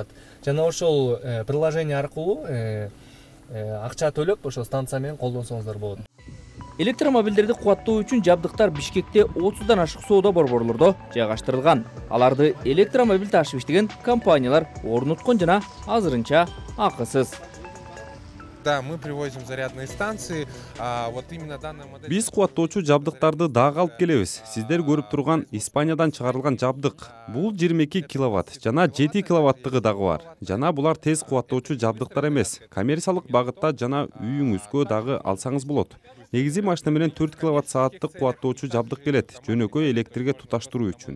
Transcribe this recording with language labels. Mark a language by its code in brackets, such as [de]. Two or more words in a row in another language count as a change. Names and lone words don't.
[ky] Жана ошол приложение аркылуу акча төлөп ошол станция менен колдонсоңуздар болот. Электромобилдерди кубаттоо үчүн жабдыктар Бишкекте 30дан ашык соода борборлордо жайгаштырылган. Аларды электромобиль ташып иштеген компаниялар орнуткон жана азырынча акысыз. [ru] Да, мы привозим зарядные станции, вот именно данная модель... [ky] Биз кубаттоочу жабдыктарды дагы алып келебиз. Сиздер көрүп турган Испаниядан чыгарылган жабдык. Бул 22 киловатт жана 7 киловаттыгы дагы бар. Жана булар тез кубаттоочу жабдыктар эмес. Коммерциялык багытта жана үйүңүзгө дагы алсаңыз болот. Негизи машина менен 4 киловатт сааттык кубаттоочу жабдык келет, жөнөкөй электрге туташтыруу үчүн.